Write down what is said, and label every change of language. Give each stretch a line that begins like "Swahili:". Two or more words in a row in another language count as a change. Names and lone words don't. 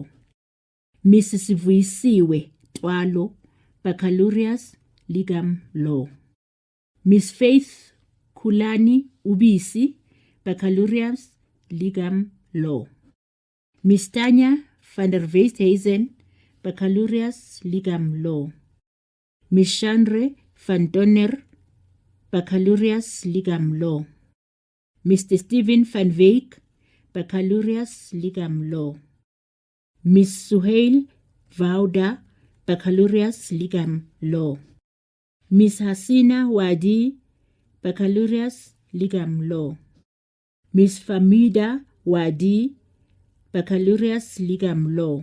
English: Miss Sivuisiwe Twalo, Baccalaureate Legal Law. Miss Faith Kulani Ubisi, Baccalaureate Legal Law. Miss Tanya van der Westhuizen, Baccalaureate Legal Law. Miss Chandre van Donner, Baccalaureate Legal Law. Mr. Stephen van Wyk, Baccalaureate Legal Law. Miss Suhail Vauda, Baccalaureate Legal Law. Miss Hasina Wadi, Baccalaureate Legal Law. Miss Famida Wadi, Baccalaureate Legal Law.